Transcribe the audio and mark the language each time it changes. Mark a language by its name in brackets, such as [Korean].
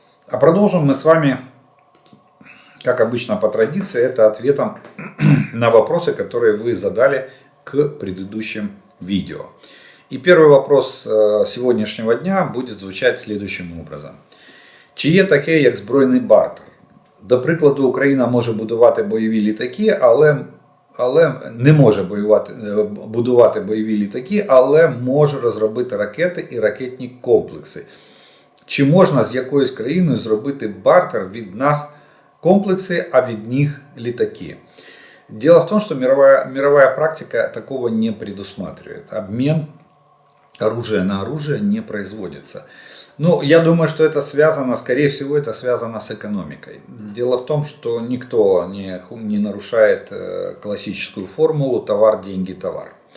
[Russian] А продолжим мы с вами, как обычно по традиции, это ответом на вопросы, которые вы задали к предыдущим видео. И первый вопрос сегодняшнего дня будет звучать следующим образом. [Ukrainian] Чи є таке, як збройний бартер? До прикладу, Україна може будувати бойові літаки, але не може будувати бойові літаки, але може розробити ракети і ракетні комплекси. Чи можна з якоюсь країною зробити бартер від нас комплексы, а від них літаки? [Russian] Дело в том, что мировая практика такого не предусматривает. Обмен оружия на оружие не производится. Ну, я думаю, что это связано, скорее всего, это связано с экономикой. Дело в том, что никто не нарушает классическую формулу товар, деньги, товар.